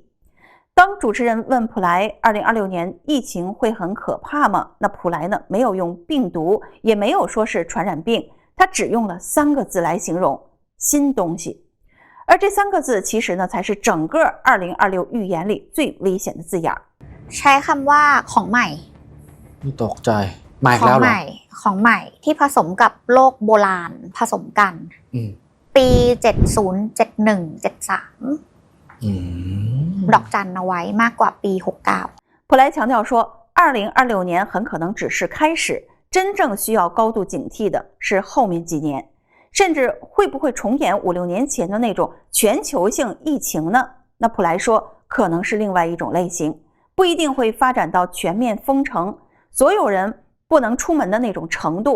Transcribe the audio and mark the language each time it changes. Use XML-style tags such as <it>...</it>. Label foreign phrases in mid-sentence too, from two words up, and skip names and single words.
<zh>当主持人问普莱2026年疫情会很可怕吗？那普莱呢没有用病毒，也没有说是传染病，他只用了3个字来形容：新东西。而这3个字其实呢才是整个2026预言里最危险的字眼。</zh> <th>ใช้คำว่าของใหม่ นี่ตกใจมาอีกแล้วเหรอ ของใหม่ที่ผสมกับโลกโบราณผสมกันปี70 71 73ดอกจันเอาไว้มากกว่าปี69</th> <zh>普莱强调说，2026年很可能只是开始，真正需要高度警惕的是后面几年，甚至会不会重演5、6年前的那种全球性疫情呢？那普莱说，可能是另外一种类型，不一定会发展到全面封城，所有人不能出门的那种程度。</zh>